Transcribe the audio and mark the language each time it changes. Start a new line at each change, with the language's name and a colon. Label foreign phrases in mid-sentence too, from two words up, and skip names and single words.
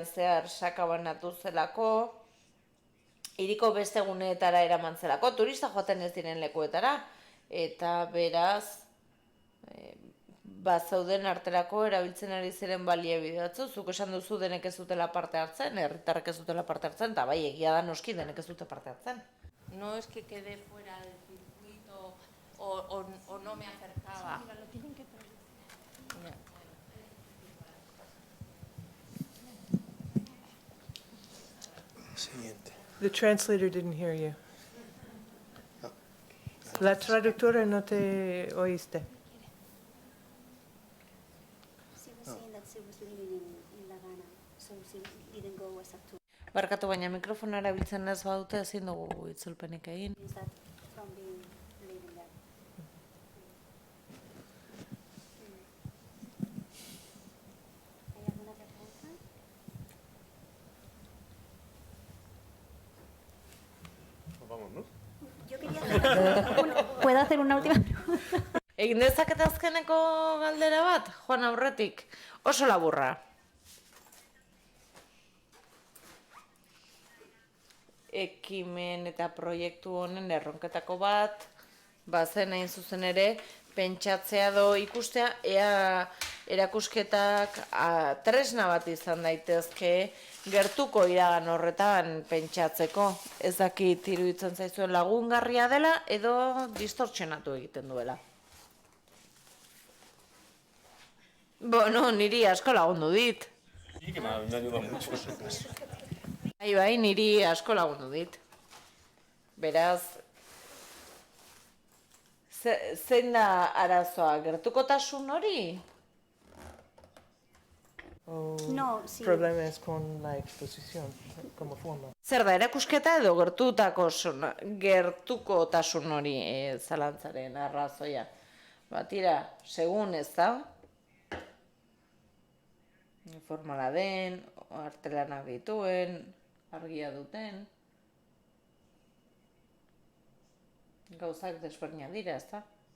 Basque: zehar sakabanatu zelako, hiriko beste guneetara eraman zelako, turista joaten ez diren lekuetara, eta beraz, bazauden arterako erabiltzen ari ziren baliabide batzu, zuk esan duzu denek ez dutela parte hartzen, herritarrek ez dutela parte hartzen, eta bai egia da noski denek ez dute parte hartzen.
Spanish: No es que quede fuera del circuito o no me acercaba. Siguiente.
English: The translator didn't hear you.
Spanish: La traductora no te oíste.
English: She was saying that she was living in La Habana, so she didn't go as a tour.
Basque: Barkatu, baina mikrofona erabiltzen ez badute ezin dugu itzulpenik egin.
English: Is that from being living there?
Spanish: ¿Hay alguna pregunta? Pues vamos, ¿no? Yo quería hacer ¿Puedo hacer una última pregunta?
Basque: Egin dezaket azkeneko galdera bat, joan aurretik, oso laburra. Ekimen eta proiektu honen erronketako bat, bazen hain zuzen ere, pentsatzea do ikustea, ea erakusketak tresna bat izan daitezke gertuko iragan horretan pentsatzeko. Ez dakit iruditzen zaizuen lagungarria dela edo distortsionatu egiten duela. Bueno, niri asko lagundu dit.
Spanish: Sí, que me ha ayudado mucho.
Basque: Bai, niri asko lagundu dit. Beraz, zein da arazoa, gertukotasun hori?
Spanish: o No, sí. problemas con la exposición como forma?
Basque: Zer da, erakusketa edo gertukotasun hori zalantzaren arrazoia? Tira, segun ez da, formala den, artelanak dituen, argia duten, gauzak desberdinak dira, ez da?